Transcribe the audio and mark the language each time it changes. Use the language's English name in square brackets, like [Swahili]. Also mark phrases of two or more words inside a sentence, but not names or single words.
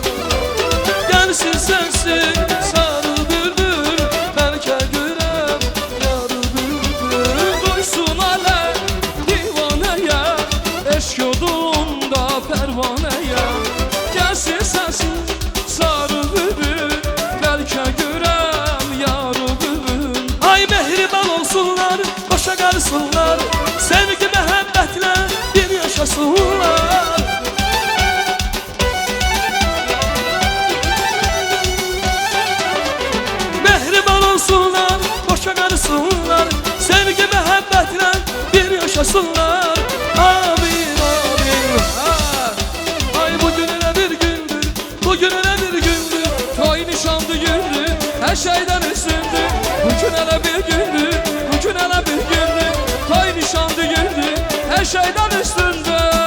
[Turkish] Gelsin sensin sarı bülbül, belki görem yarı bülbül. Duysun alem divaneye, eşk oldum da pervaneye. Gelsin sensin sarı bülbül, belki görem yarı bülbül. [Azerbaijani] Ay mehriban olsunlar, başa kalsınlar, sevgi məhəbbətle bir yaşasınlar. Mehriban olsunlar, boşa karısınlar, sevgi məhəbbətle bir yaşasınlar. Amin, amin. Ay bugün elə bir gündür, bugün elə bir gündür, toy nişanlı gündür, her şeyden üstündür. Bugün elə bir gündür, bugün elə bir gündür, toy nişanlı gündür, her şeyden üstündür.